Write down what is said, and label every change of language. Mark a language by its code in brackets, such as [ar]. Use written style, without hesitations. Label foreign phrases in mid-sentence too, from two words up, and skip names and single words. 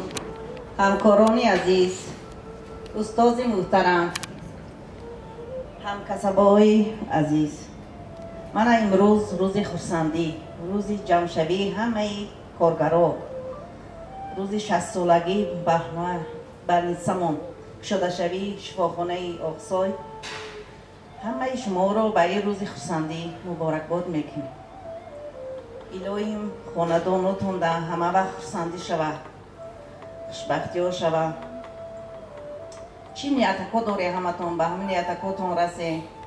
[tg] Ҳамкорони азиз, устози муҳтарам, ҳамкасабои азиз. Мана имрӯз рӯзи хурсандӣ, рӯзи ҷамъшавии ҳамаи коргаро, рӯзи 60 солагии бахна балнитсамон, шудашавии шифохонаи Оқсой. [fa] همه شما رو برای روز خورسندی مبارکباد میکنیم. الهیم خاندانتون در همه وقت خورسندی شود، خوشبختی ها شود. چی نیتکا داری همتون به همین نیتکاتون رسه.